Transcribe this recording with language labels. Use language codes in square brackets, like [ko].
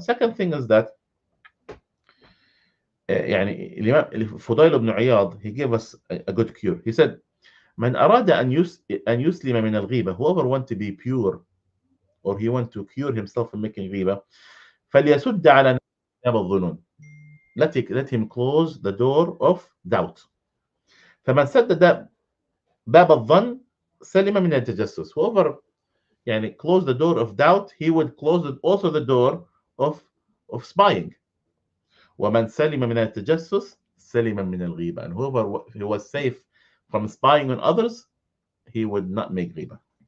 [en] Second thing is that Fudail ibn Iyad, he gave us a good cure. He said, [ar] من أراد أن يسلم من الغيبة, [en] whoever want to be pure, or he want to cure himself from making غيبة, [ar] فليسد على باب الظنون. [en] Let him close the door of doubt. [ar] فمن سد باب الظن سلم من التجسس. [en] Whoever close the door of doubt, he would close also the door of spying. [ar] ومن سلم من التجسس سلم من الغيبة. [en] And whoever was safe from spying on others, he would not make ghiba.